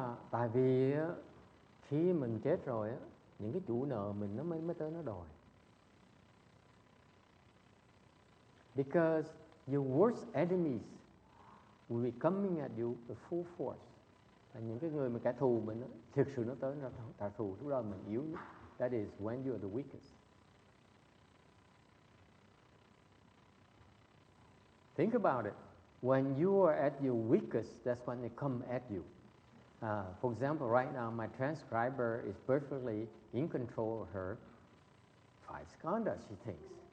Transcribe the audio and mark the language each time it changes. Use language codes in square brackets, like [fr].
[vi] Tại vì khi mình chết rồi á, những cái chủ nợ mình nó mới tới nó đòi. [en] Because your worst enemies will be coming at you with full force. [vi] Và những cái người mà kẻ thù mình á, thực sự nó tới nó trả thù, lúc đó mình yếu nhất. [en] That is when you are the weakest. Think about it. When you are at your weakest, that's when they come at you. For example, right now my transcriber is perfectly in control of her five skandhas, she thinks.